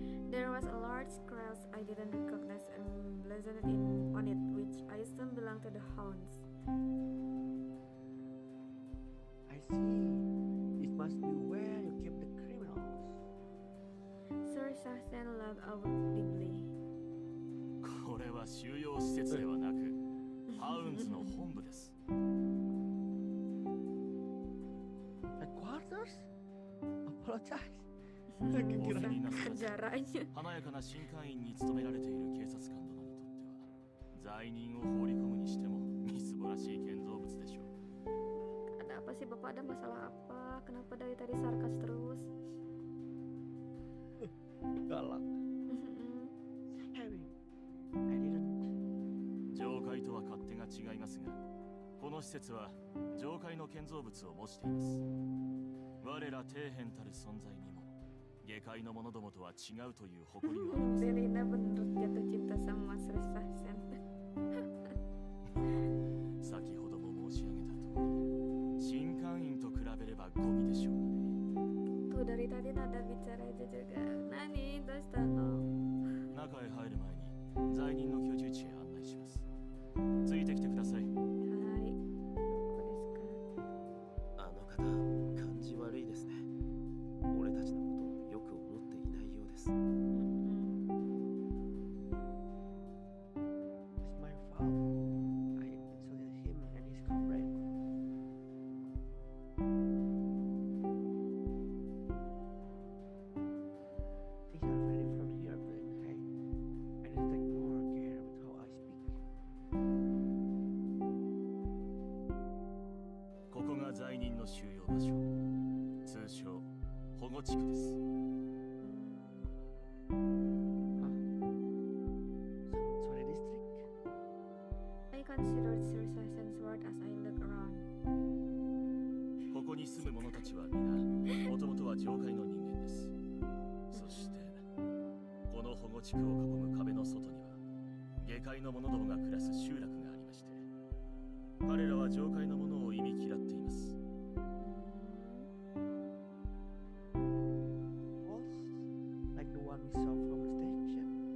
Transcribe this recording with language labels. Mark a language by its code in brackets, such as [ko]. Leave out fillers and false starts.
[en] There was a large cross I didn't recognize emblazoned on it, which I assumed belonged to the hounds. I see. This must be where you keep the criminals. Sir Sassen laughed audibly. [ja] これは収容施設ではなくハウンズの本部です。 [en] Headquarters? Apologize. [ja] お気になさらず [id] Penjaranya. [ja] 華やかな新会員に勤められている警察官殿にとっては罪人を放り込むにしてもみすぼらしい建造物でしょう。 [id] Ada apa sih Bapak, ada masalah apa? Kenapa dari tadi sarkas terus? [en] Galak. Sorry. I didn't. [ja] 上階とは勝手が違いますが、この施設は上階の建造物を模しています。我ら底辺たる存在にも下界の者どもとは違うという誇りがあります。 [id] Delina bener jatuh cinta sama Sir Sassen. [ja] 先ほども申し上げた通り、新会員と比べればゴミでしょうね。 [id] Tuh dari tadi nada bicara aja juga. [ja] Nani, dostano. 中へ入る前に罪人の居住地へ案内します。ついてきてください。 Hai. Doko desu ka? あの方感じ悪いですね。俺たちのことをよく思っていないようです。 [en] It's my fault. I insulted him and his comrade. Things are very from here, but hey, I need to take more care with how I speak. [ja] ここが罪人の収容場所、通称保護地区です。 [en] Huh? Sanctuary district? I considered Sir Sassen's word as I looked around. [ja] ここに住む者たちは皆もともとは上界の人間です。そしてこの保護地区を囲む壁の外には下界の者どもが暮らす集落がありまして、彼らは上界の者を忌み嫌っています。 [en] Walls? Like the one we saw from the station?